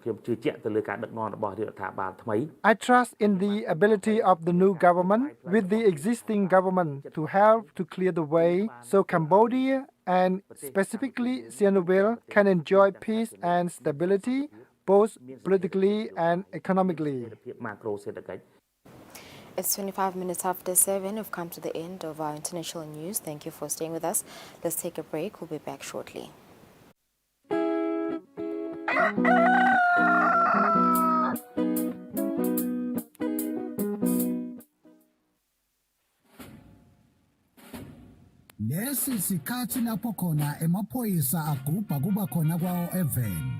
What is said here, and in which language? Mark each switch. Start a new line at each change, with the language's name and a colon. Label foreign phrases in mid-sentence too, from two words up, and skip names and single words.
English: I trust in the ability of the new government with the existing government to help to clear the way so Cambodia and specifically Sihanoukville can enjoy peace and stability both politically and economically. It's 25 minutes after 7. We've come to the end of our international news. Thank you for staying with us. Let's take a break. We'll be back shortly.
Zulu: Lesi sikhathi lapho khona emaphoyisa agubha kuba khona kwawo eveni.